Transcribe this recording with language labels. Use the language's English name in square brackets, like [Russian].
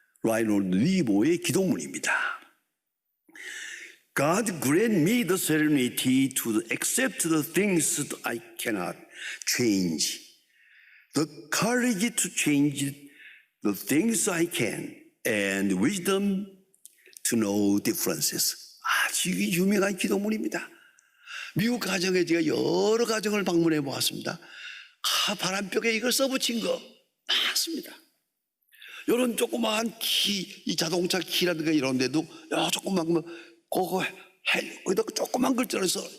[Korean] 라이놀드 리보의 기도문입니다. [English] God grant me the serenity to accept the things that I cannot change, the courage to change the things I can, and wisdom to know differences. [Korean] 아주 유명한 기도문입니다. 미국 가정에 제가 여러 가정을 방문해 보았습니다. 바람벽에 이걸 써붙인 거 많습니다. 이런 조그마한 키, 이 자동차 키라든가 이런 데도 조그만 거기다 조그만 글자로 써.